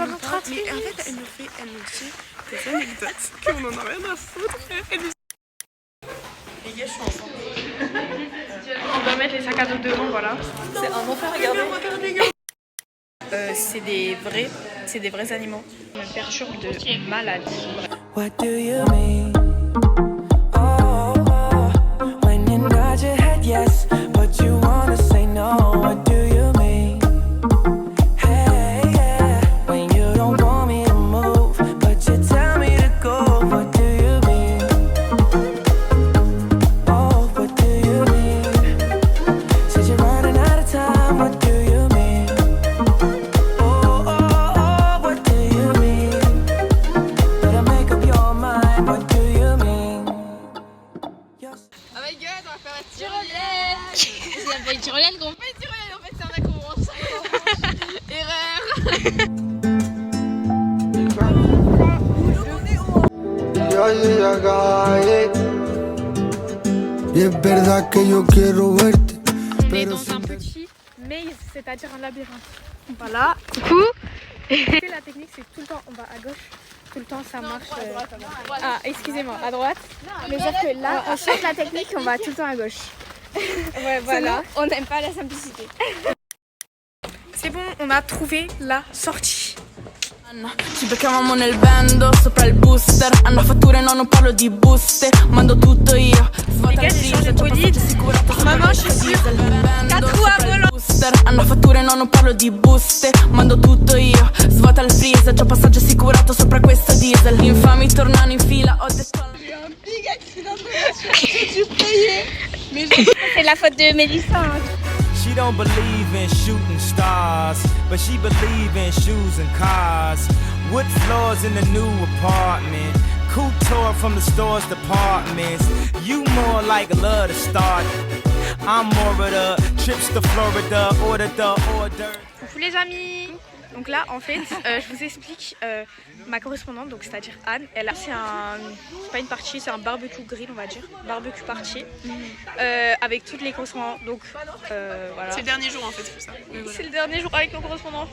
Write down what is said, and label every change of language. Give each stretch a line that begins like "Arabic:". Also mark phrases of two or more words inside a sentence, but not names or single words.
French: mais en fait, elle nous dit des anecdotes qu'on en a rien à foutre. Elle nous... Les gars, je suis enceinte. On doit mettre les sacs à dos devant, voilà. C'est un enfer, regardez. C'est des vrais animaux. Ça me perturbe de malade.
English: What do you mean? Oh, when you nod your head yes, but you wanna say no. What do you mean? Hey, yeah. When you don't want me to move, but you tell me to go. What do you mean? Oh, what do you mean? Said you're running out of time. What do you mean? Oh, what do you mean? Better make up your mind. What do you mean? Oh my god,
French: on va faire la tyrolienne. C'est pas une tyrolienne qu'on Pas une tyrolienne, en fait c'est un accroche. Erreur. On est dans un petit maze, c'est-à-dire un labyrinthe. Voilà, coucou. La technique c'est tout le temps on va à gauche, tout le temps ça marche. Ah excusez-moi, à droite. Mais sauf que là, on change la technique, on va tout le temps à gauche. Ouais voilà. On n'aime pas la simplicité. C'est bon, on a trouvé la sortie.
Italian: Ci beccavamo nel bando, sopra il booster. Hanno fatture, no, non parlo di buste. Mando tutto io.
French: Les gars, j'ai changé de bolide. Maman, je suis sur 4 roues à volant.
Italian: Hanno fatture, no, non parlo di buste. Mando tutto io. Svuota il freezer, già passaggio assicurato sopra questo diesel. Infami tornano in fila, ho detto.
French: C'est la faute de Mélissa.
English: She don't believe in shooting stars, but she believe in shoes and cars. Wood floors in the new apartment, couture from the store's departments. You more like love to start. I'm more of the trips to Florida, order the order.
French: Coucou les amis. Donc là, en fait, je vous explique ma correspondante, donc c'est-à-dire Anne. Elle a, c'est pas une partie, c'est un
English: barbecue grill,
French: on va dire,
English: barbecue party,
French: avec toutes les correspondantes. Donc voilà. C'est le dernier jour en fait, c'est ça. Voilà. C'est le dernier jour avec nos correspondants.